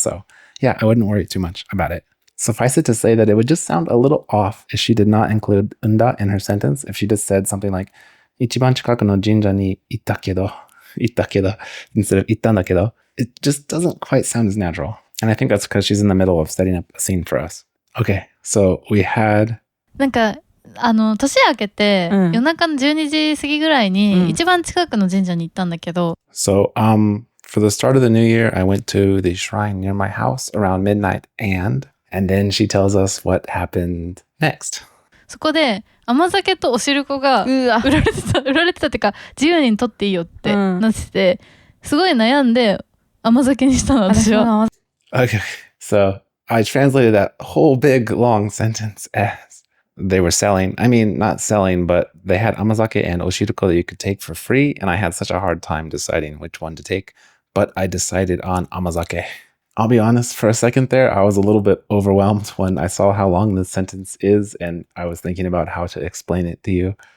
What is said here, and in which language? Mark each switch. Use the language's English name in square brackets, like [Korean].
[English] So yeah, I wouldn't worry too much about it. Suffice it to say that it would just sound a little off if she did not include unda in her sentence. If she just said something like, [Japanese] ichiban chikaku no jinja ni itta kedo, [English] instead of ittandakedo, it just doesn't quite sound as natural. And I think that's because she's in the middle of setting up a scene for us. Okay, so we had... [Japanese] なんか年明けて、夜中の12時過ぎぐらいに、一番近くの神社に行ったんだけど。 [English] So, for the start of the new year, I went to the shrine near my house around midnight, and then she tells us what happened next. [Japanese] そこで甘酒とおしるこが売られてたってか、自由に取っていいよってなってて、すごい悩んで甘酒にしたの、私は。 [English] Okay, so I translated that whole big long sentence as they were selling. I mean, not selling, but they had amazake and oshiruko that you could take for free, and I had such a hard time deciding which one to take, but I decided on amazake. I'll be honest, for a second there, I was a little bit overwhelmed when I saw how long this sentence is, and I was thinking about how to explain it to you.